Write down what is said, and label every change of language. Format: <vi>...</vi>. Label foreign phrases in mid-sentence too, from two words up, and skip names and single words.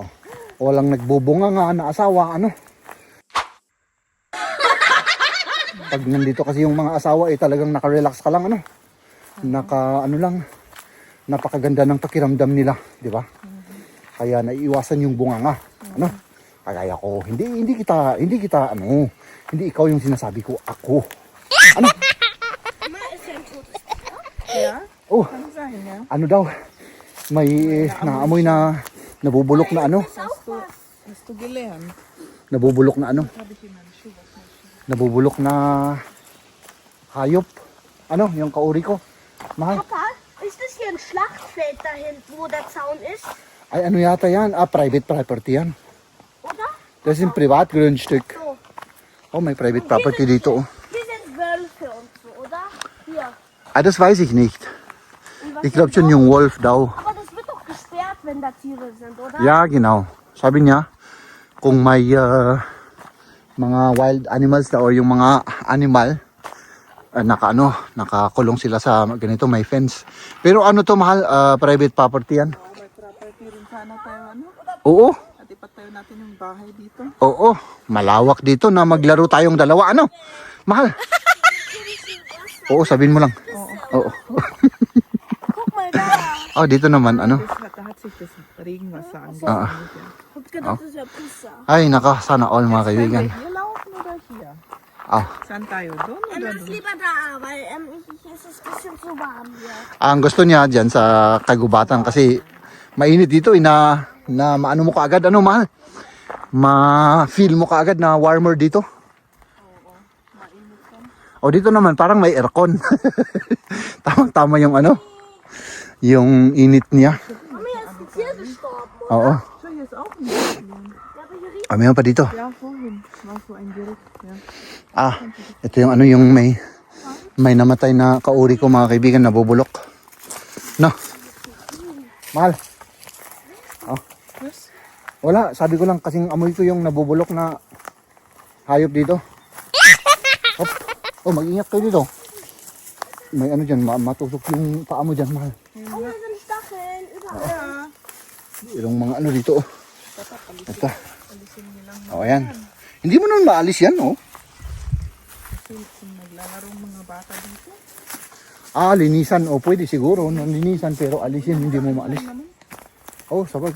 <tl>Walang nagbubunga nga na asawa, ano. Pag nandito kasi yung mga asawa, talagang naka-relax ka lang, ano. Ano lang. Napakaganda ng pakiramdam nila, di ba? Kaya naiiwasan yung bunganga, ano. Kagaya ko, hindi kita, hindi ikaw yung sinasabi ko, ako. Ano?</tl> <de>Ja? Oh, Kann sein, ja.</de> <tl>ano daw? May naamoy na nabubulok na ano.</tl> <de>Hast du gelernt?</de> <tl>Nabubulok na ano. Nabubulok na hayop. Ano, yung kauri ko. Mahal.</tl> <de>Papa, ist das hier ein Schlachtfeld da hinten, wo der Zaun ist?</de> <tl>Ay, ano yata yan?</tl> <en>Private property</en> <tl>yan.</tl> <de>Oder? Das ist ein Privatgrundstück. So.</de> <tl>Oh, may</tl> <en>private property</en> <tl>dito. Oh.</tl> <de>Hier sind Wölfe und so, oder? Hier. Das weiß ich nicht. Und was Ich glaube ist schon noch?</de> <tl>yung wolf daw.</tl> <de>Aber das wird doch gesperrt, wenn da Tiere sind, oder? Ja, genau.</de> <tl>Sabi niya, kung may mga</tl> <en>wild animals</en> <tl>daw or yung mga animal, nakakulong sila sa ganito, may fence. Pero ano to, mahal,</tl> <en>private property</en> <tl>yan. May property rin sana tayo, ano? Oo, At ipatayo natin yung bahay dito. oo. Malawak dito na maglaro tayong dalawa, ano? Mahal. Oo, sabihin mo lang. Oo.</tl> <de>Guck mal da.</de> <tl>Oh, dito naman, ano?</tl> <de>Da hat sich das Regenwasser Ah. angesammelt. Guck mal, das ist ja Pizza.</de> <tl>Ay, naka, sana all mga kaibigan.</tl> <de>Hier laufen oder hier? Ah,</de> <tl>Saan tayo? Doon oder</tl> <de>Lass</de> <tl>doon?</tl> <de>lieber da, weil es ist ein bisschen zu warm hier.</de> <tl>ang gusto niya dyan sa kagubatan kasi mainit dito, na maano mo kaagad, ano, mahal? Ma-feel mo kaagad na warmer dito. O dito naman parang may aircon. Tamang-tama yung ano, yung init niya.</tl> <de>Mami, hier ist ein Tier gestorben.</de> <tl>Oo.</tl> <de>So, hier ist auch ein Gerät. Ja, aber hier riecht</de> <tl>Mayroon pa dito.</tl> <de>Ja, vorhin war so ein Gerät. Ja.</de> <tl>Ito yung ano, yung may namatay na kauri ko, mga kaibigan, nabubulok. No. Mahal.</tl> <de>Was?</de> <tl>Wala, sabi ko lang kasing amoy ko yung nabubulok na hayop dito. Hop. Oh, mag-ingat kayo dito. May ano dyan, matusok yung paa mo dyan, mahal.</tl> <de>Oh, hier sind Stacheln überall. Ja.</de> <tl>Yung mga ano dito, oh. Ito. Oh, ayan. Hindi mo naman maalis yan, oh. Kasi kung naglalaro mga bata dito. Linisan. O, pwede siguro. Linisan, pero alisin, hindi mo maalis. Oh, sabagay.</tl>